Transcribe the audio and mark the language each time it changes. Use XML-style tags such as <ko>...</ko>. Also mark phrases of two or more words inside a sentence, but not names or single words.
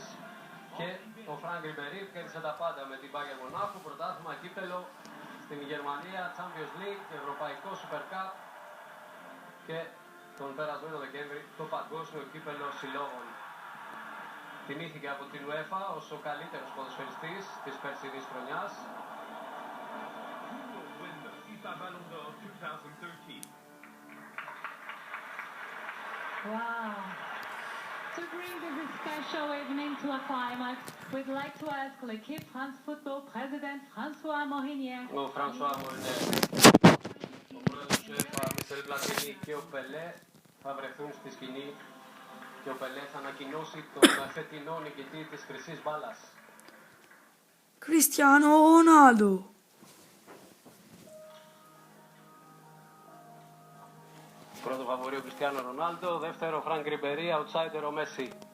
<el>Και ο Φρανκ Ριμπερί κέρδισε τα πάντα με την Bayern Μονάχου, πρωτάθλημα, κύπελλο στην Γερμανία, Champions League, Ευρωπαϊκό Super Cup και τον περασμένο Δεκέμβρη το Παγκόσμιο Κύπελλο Συλλόγων. Τιμήθηκε από την UEFA ως ο καλύτερος ποδοσφαιριστής της περσινής χρονιάς. Ballon d'Or 2013. Wow.</el> <en>To bring this special evening to a climax, we'd like to ask l'équipe France Football President François Mohinier.</en> <el>Ο Φρανσουά Μορινέ, ο πρόεδρος του UEFA, Μισελ Πλατίνι και ο Πελέ θα βρεθούν στη σκηνή και ο Πελέ θα ανακοινώσει τον φετινό νικητή της χρυσής μπάλας. Cristiano Ronaldo. Πρώτο φαβορί ο Κριστιάνο Ρονάλντο, δεύτερο Φρανκ Ριμπερί, outsider ο Μέση.</el>